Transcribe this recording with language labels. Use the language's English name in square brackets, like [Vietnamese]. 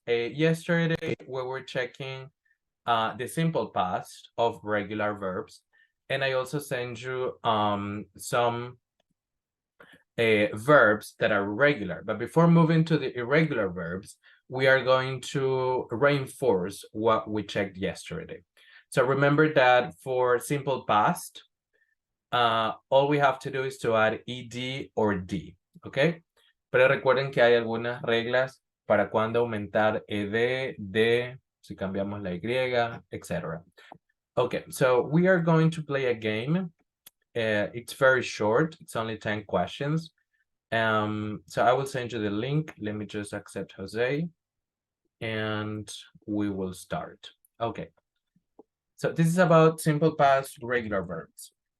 [English] Yesterday, we were checking the simple past of regular verbs, and I also sent you some verbs that are regular. But before moving to the irregular verbs, we are going to reinforce what we checked yesterday. So remember that for simple past, all we have to do is to add ed or d, ¿ok? [Spanish] Pero recuerden que hay algunas reglas para cuando aumentar ed, d, si cambiamos la y, etc. [English] Okay, so we are going to play a game. It's very short. It's only 10 questions. So I will send you the link. Let me just accept Jose and we will start. Okay. So this is about simple past regular verbs.